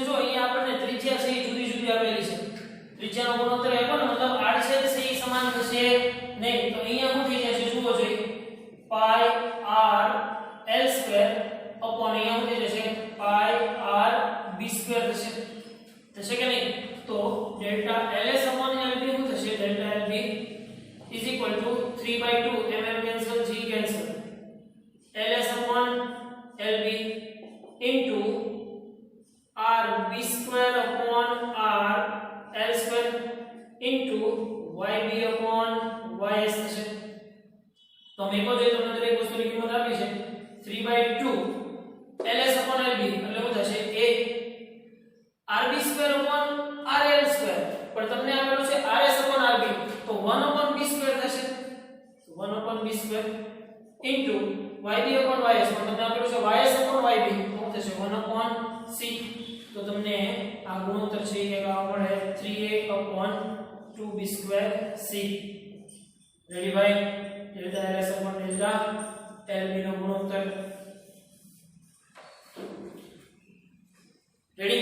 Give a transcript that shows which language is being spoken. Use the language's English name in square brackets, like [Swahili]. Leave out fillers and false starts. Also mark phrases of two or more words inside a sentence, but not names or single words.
[Gujarati] જો અહીંયા આપણને ત્રિજ્યા છે એ જુદી જુદી આપેલી છે ત્રિજ્યાનો ગુણોત્તર આપ્યો ને મતલબ આડછેદ છે એ સમાન થશે નહીં. તો અહીંયા શું થઈ જશે જુઓ જોઈએ [English] pi r l2 upon [Gujarati] અહીંયા શું થઈ જશે [English] pi r b2 [Gujarati] થશે કે નહીં. તો ડેલ્ટા [English] ls upon lb [Gujarati] શું થશે ડેલ્ટા [English] lb is equal to 3/2 mm cancel g cancel ls upon lb into rb2 upon r l2 into yb upon ys [Gujarati] થશે. તો મેકો જોઈએ તમને દરેક વસ્તુની કિંમત આપી છે 3/2 [English] ls upon lb [Gujarati] એટલે શું થશે [English] a rb2 upon rl2 [Gujarati] પણ તમને આપેલું છે [English] rs upon rb [Gujarati] તો [English] 1 upon b2 [Gujarati] થશે [English] 1 upon b2 into yb upon ys [Gujarati] પણ તમને આપેલું છે [English] ys upon yb [Gujarati] તો થશે [English] 1 upon c. [Gujarati] તો તમને આ ગુણોત્તર છે એ આવવા મળે [English] 3a upon 2b2 c. [Gujarati] રેડી ભાઈ ડેલ્ટા [English] ls upon [Gujarati] ડેલ્ટા LB નો ગુણોત્તર. રેડી?